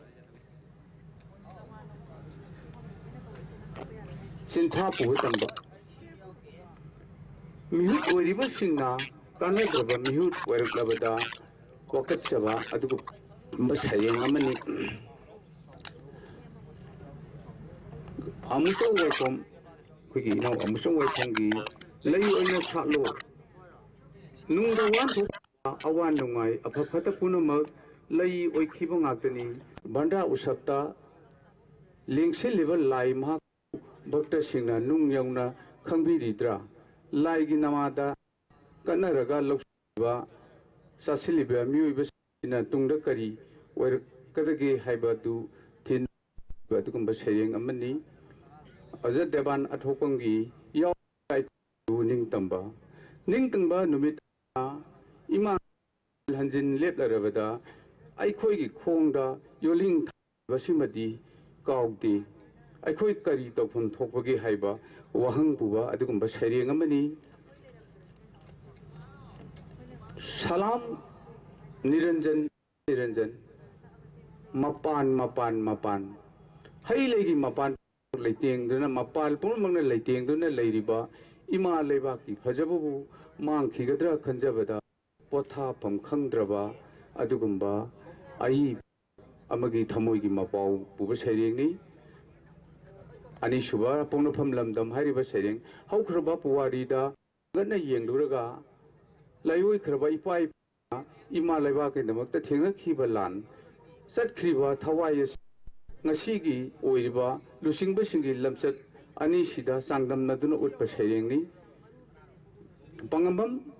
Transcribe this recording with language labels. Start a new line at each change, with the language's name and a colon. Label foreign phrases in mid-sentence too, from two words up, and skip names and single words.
Manipuri: sintha puhtamba mihut oriba singna kanadraba mihut waraklabada wakatsaba adugu basayeng amani amusong waikom kuigi naw amusong waikomgi lay oina salo nungda wan awan nungai aphapata punamak lay oikhiba ngaktani banda usapta lengsilliba lai ma bhakta singna nung yauna khangbiridra lai gi namada kanaraga lokba sasiliba miuiba sina tungda kari oir kadage haibatu thin badugumba sereng amani Ajat Devan athopangi yaw kai ning tamba numit ima hanjin leplarabada aikhoi gi khongda yoling basimadi kaugdi aikhoi kari tawphun thokpagi haiba wahang buba adugumba sereng amani Salam Niranjan mapan hai legi mapan leiteng duna mapal purmangna leiteng duna leiriba ima lebaki phajabu mangkhigadra khanjabada potha pham khangdraba adugumba ai amagi thamoigi mapau buba serengni ani suba pongnafam lamdam hairiba sereng haukraba puwarida ganna yengduraga layoi khraba ipai ima lebaki damakta thengakhiba lan satkhriba thawai ngasigi oiriba lusingba singi lamsat ani sida sangdamnaduna utpa serengni pangambam